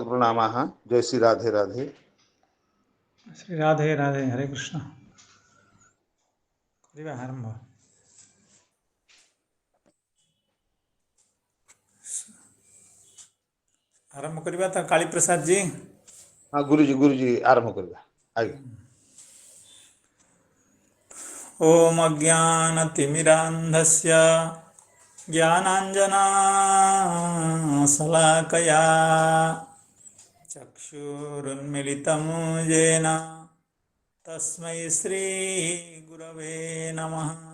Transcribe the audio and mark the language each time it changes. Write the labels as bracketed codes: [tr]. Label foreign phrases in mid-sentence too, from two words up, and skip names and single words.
[hi] नमः। जय श्री राधे राधे। श्री राधे राधे। हरे कृष्ण। [or] କରିବା ଆରମ୍ଭ। ଆରମ୍ଭ କରିବା ତ କାଳୀପ୍ରସାଦ जी। [hi] हाँ गुरु जी आरंभ करवा आगे। [sa] ओम अज्ञानतिमिरान्धस्य ज्ञानाञ्जनाशलाकया चक्षुरुन्मिलितं येन तस्मै श्रीगुरवे नमः।